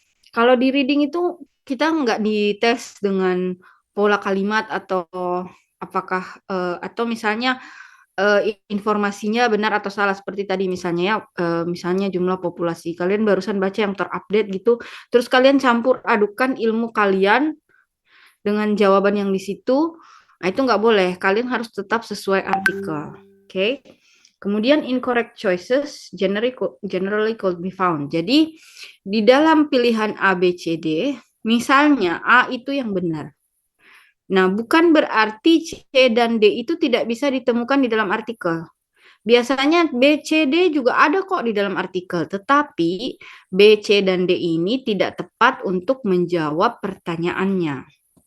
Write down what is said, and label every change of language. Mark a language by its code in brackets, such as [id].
[id] Kalau di reading itu kita nggak dites dengan pola kalimat atau apakah atau misalnya informasinya benar atau salah seperti tadi misalnya ya, misalnya jumlah populasi. Kalian barusan baca yang terupdate gitu, terus kalian campur adukan ilmu kalian dengan jawaban yang di situ. Nah, itu nggak boleh. Kalian harus tetap sesuai artikel. Oke. [en] Kemudian incorrect choices generally could be found. [id] Jadi di dalam pilihan A, B, C, D, misalnya A itu yang benar. Nah, bukan berarti C dan D itu tidak bisa ditemukan di dalam artikel. Biasanya B, C, D juga ada kok di dalam artikel, tetapi B, C, dan D ini tidak tepat untuk menjawab pertanyaannya.